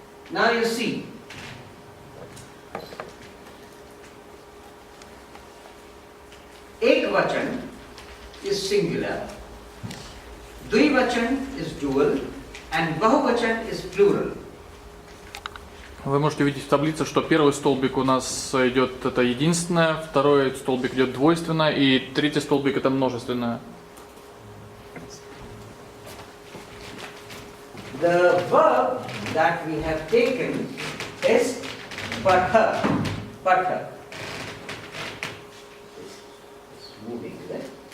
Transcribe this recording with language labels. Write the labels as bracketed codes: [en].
[en] Now you see, ekvachan is singular, dvivachan is dual, and bahuvachan is plural. [ru] Вы можете видеть в таблице, что первый столбик у нас идет это единственное, второй столбик идет двойственное, и третий столбик это множественное. [en] The verb that we have taken is patha. [sa] Patha. [en] It's moving, is it?